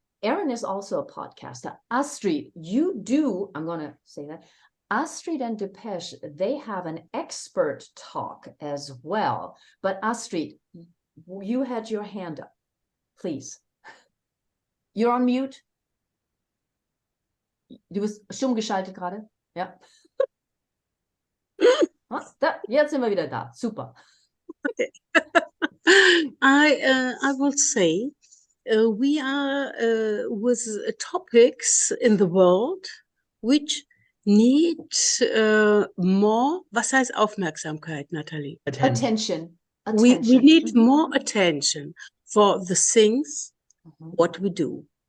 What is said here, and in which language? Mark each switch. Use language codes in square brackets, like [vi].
[en] Aaron is also a podcaster. Astrid, you do, I'm going to say that, Astrid and Depeche, they have an expert talk as well. But Astrid, you had your hand up. Please. You're on mute. [de] Du bist stumm geschaltet gerade. Ja. Jetzt sind wir wieder da. Super. Okay. [en] I will say we are with topics in the world which need more, [de] was heißt Aufmerksamkeit, Natalie? [en] Attention. We need more attention for the things, what we do.